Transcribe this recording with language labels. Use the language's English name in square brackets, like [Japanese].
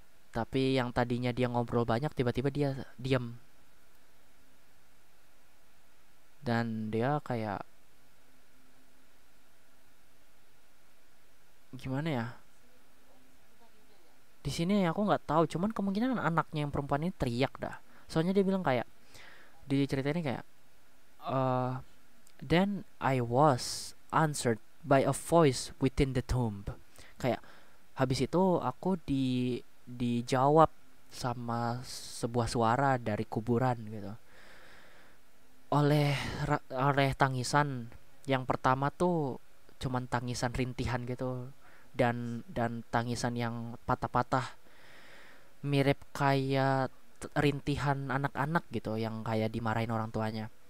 [Indonesian] Tapi yang tadinya dia ngobrol banyak, tiba-tiba dia diam, dan dia kayak gimana ya, di sini aku nggak tahu, cuman kemungkinan anaknya yang perempuan ini teriak dah. Soalnya dia bilang kayak, di cerita ini kayak, uh, [English] then I was answered by a voice within the tomb. [Indonesian] Kayak habis itu aku dijawab sama sebuah suara dari kuburan gitu. Oleh oleh tangisan yang pertama tuh cuman tangisan rintihan gitu, dan tangisan yang patah-patah, mirip kayak rintihan anak-anak gitu yang kayak dimarahin orang tuanya.